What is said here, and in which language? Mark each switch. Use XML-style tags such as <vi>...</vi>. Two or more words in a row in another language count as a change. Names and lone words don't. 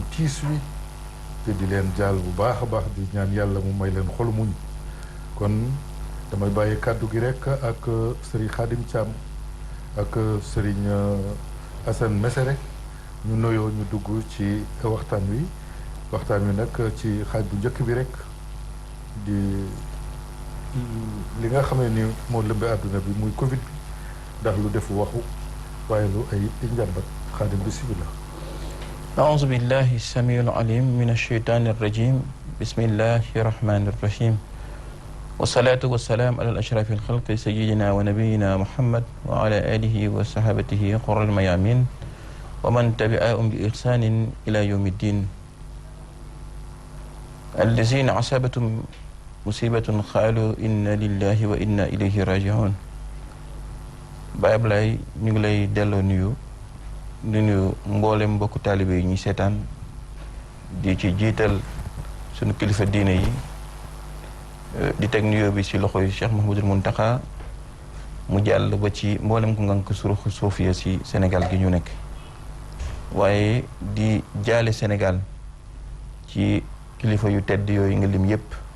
<wo>tiis wi te di leen jaal bu baax a baax di ñaan yàlla mu may leen xolu muñ kon damay bàyyi kàddu gi rek ak Serigne Khadim Thiam ak Serigne Assane Mesere ñu noyoo ñu dugg ci waxtaan wi nag ci xaaj bu njëkk bi rek di li nga xam ne ni moo lëmbe àdduna bi muy Covid bi ndax lu def waxu waaye lu ay njàmbat Khadim bismillah.</wo> <ar>أعوذ بالله السميع العليم من الشيطان الرجيم بسم الله الرحمن الرحيم والصلاة والسلام على الأشرف الخلق سيدنا ونبينا محمد وعلى آله وصحبه قر الميامين ومن تبعهم بإحسان إلى يوم الدين الذين أصابتهم مصيبة قالوا إنا لله وإنا إليه راجعون Baye Ablaye</ar> <wo>ñu ngi lay delloo nuyu di nuyu mboolem mbokku taalibe yi ñuy seetaan di ci jiital sunu kilifa diine yi di teg nuyoo bi ci loxo yi Cheikh Mouhamadoul Mountakha mu jàll ba ci mboolem ku ngànk suruxu suufiya ci Sénégal gi ñu nekk waaye di jaale Sénégal ci kilifa yu tedd yooyu nga lim yépp</wo>